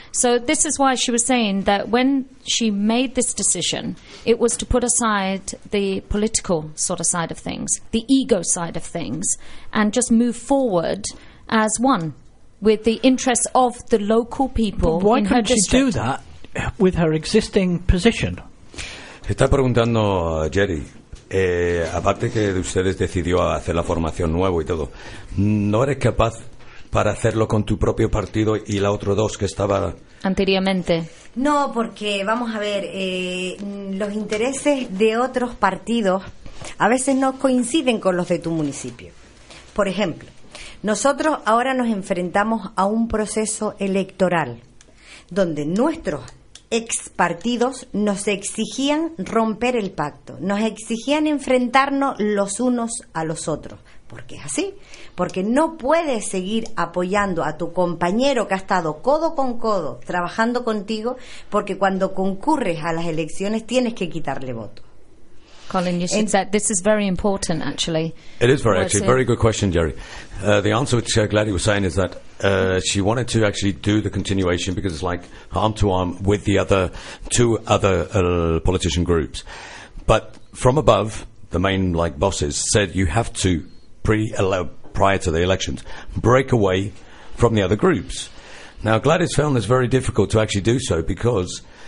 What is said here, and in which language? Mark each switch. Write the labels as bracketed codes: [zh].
[en] So this is why she was saying that when she made this decision, it was to put aside the political sort of side of things, the ego side of things, and just move forward as one with the interests of the local people in her district. Why couldn't she do that with her existing position? [es] Está preguntando Jerry... aparte que ustedes decidió hacer la formación nuevo y todo, ¿no eres capaz para hacerlo con tu propio partido y la otro dos que estaba anteriormente? No, porque vamos a ver, los intereses de otros partidos a veces no coinciden con los de tu municipio. Por ejemplo, nosotros ahora nos enfrentamos a un proceso electoral donde nuestros expartidos nos exigían romper el pacto, nos exigían enfrentarnos los unos a los otros. ¿Por qué es así? Porque no puedes seguir apoyando a tu compañero que ha estado codo con codo trabajando contigo, porque cuando concurres a las elecciones tienes que quitarle voto. [en] Colin, you said that this is very important, actually. It is very, actually. Very good question, Jerry. The answer which Gladys was saying is that she wanted to actually do the continuation because it's like arm-to-arm with the other two other politician groups. But from above, the main like bosses said you have to, prior to the elections, break away from the other groups. Now, Gladys found this very difficult to actually do so because